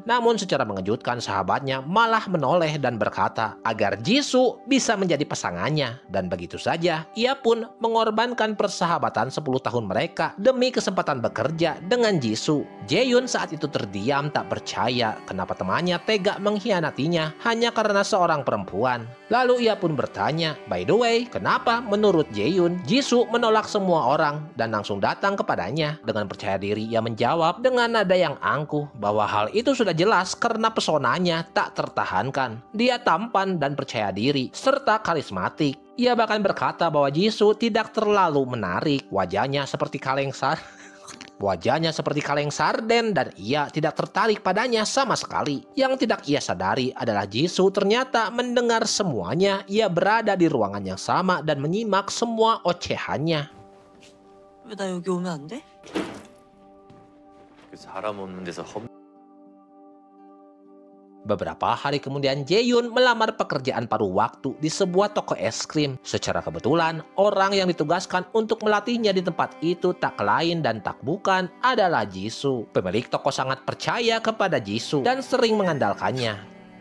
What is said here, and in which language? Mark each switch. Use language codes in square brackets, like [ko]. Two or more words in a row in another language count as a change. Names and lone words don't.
[id] Namun secara mengejutkan, sahabatnya malah menoleh dan berkata agar Jisoo bisa menjadi pasangannya. Dan begitu saja, ia pun mengorbankan persahabatan 10 tahun mereka demi kesempatan bekerja dengan Jisoo. Jaehyun saat itu terdiam tak percaya kenapa temannya tega mengkhianatinya hanya karena seorang perempuan. Lalu ia pun bertanya, [en] by the way, [id] kenapa menurut Jaehyun, Jisoo menolak semua orang dan langsung datang kepadanya. Dengan percaya diri ia menjawab dengan nada yang angkuh bahwa hal itu sudah jelas karena pesonanya tak tertahankan. Dia tampan dan percaya diri serta karismatik. Ia bahkan berkata bahwa Jisoo tidak terlalu menarik, wajahnya seperti kaleng sarden dan ia tidak tertarik padanya sama sekali. Yang tidak ia sadari adalah Jisoo ternyata mendengar semuanya. Ia berada di ruangan yang sama dan menyimak semua ocehannya. [ko] 왜 나 여기 오면 안 돼? 그 사람 없는 데서 [id] Beberapa hari kemudian Jaehyun melamar pekerjaan paruh waktu di sebuah toko es krim. Secara kebetulan, orang yang ditugaskan untuk melatihnya di tempat itu tak lain dan tak bukan adalah Jisoo. Pemilik toko sangat percaya kepada Jisoo dan sering mengandalkannya.